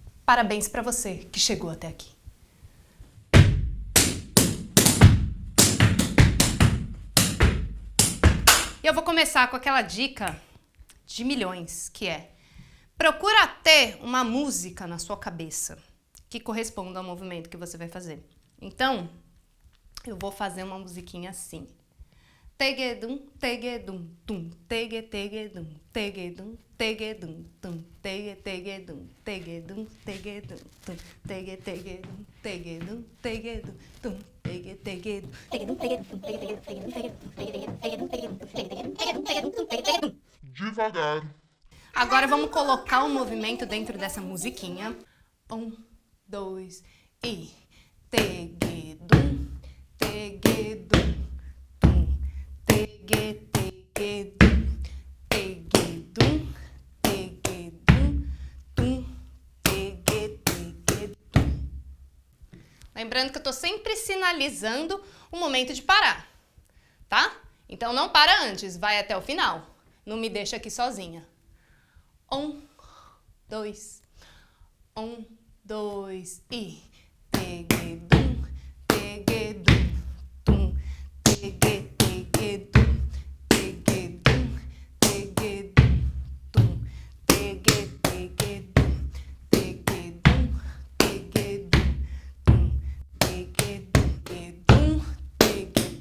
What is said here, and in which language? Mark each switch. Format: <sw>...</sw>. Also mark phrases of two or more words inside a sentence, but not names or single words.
<pt>Parabéns para você que chegou até aqui. E eu vou começar com aquela dica de milhões, que é: procura ter uma música na sua cabeça que corresponda ao movimento que você vai fazer. Então, eu vou fazer uma musiquinha assim. Tegedum, tegedum, tum, tege, tegedum, tegedum, tegedum, tum, tege, tegedum, tegedum, tegedum, tum, tege, tegedum, tegedum, tegedum, tum, tege, tegedum, tegedum, tegedum, tegedum, tegedum, tegedum, tegedum, tegedum. Devagar. Agora vamos colocar o movimento dentro dessa musiquinha. 1, 2 e tegedum, tegedum, tum, tege, tegedum, tegedum, tegedum, tum, tege, tegedum. Lembrando que eu tô sempre sinalizando o momento de parar, tá? Então não para antes, vai até o final. Não me deixa aqui sozinha. 1, 2, 1, 2 e tegedum, tegedum, tum, tege, tegedum, tegedum, tegedum, tum, tege, tegedum, tegedum, tegedum, tum, tege, tegedum, tege.</pt>